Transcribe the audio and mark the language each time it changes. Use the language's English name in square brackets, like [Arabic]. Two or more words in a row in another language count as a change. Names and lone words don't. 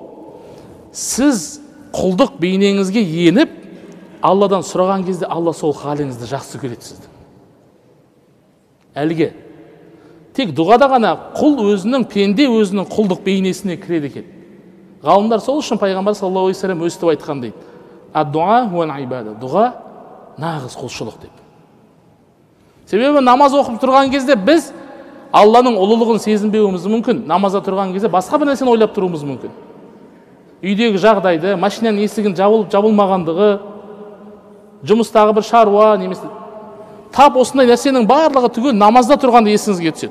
[Kazakh] Сіз құлдық бейнеңізге еніп, Алладан сұраған кезде Алла сол халіңізді жақсы көреді сізді. Әлге тек дұғада ғана құл өзінің, пенде өзінің құлдық бейнесіне кіреді екен. Ғалымдар сол үшін пайғамбар [Arabic] صلى الله عليه وسلم [Kazakh] өстіп айтқан дейді: [Arabic] "الدعاء هو العبادة." [Kazakh] Дұға нағыз құлшылық деп. Себебі намаз оқып тұрған кезде біз Алланың ұлылығын сезінбеуіміз мүмкін. Намазда тұрған кезде басқа бір нәрсені ойлап тұруымыз мүмкін. үйдегі жағдайды, машинаның есігін жабылып жабылмағандығы, жұмыстағы бір шаруа немесе тап осындай нәрсенің барлығы түгел намазда тұрғанда есіңізге түседі.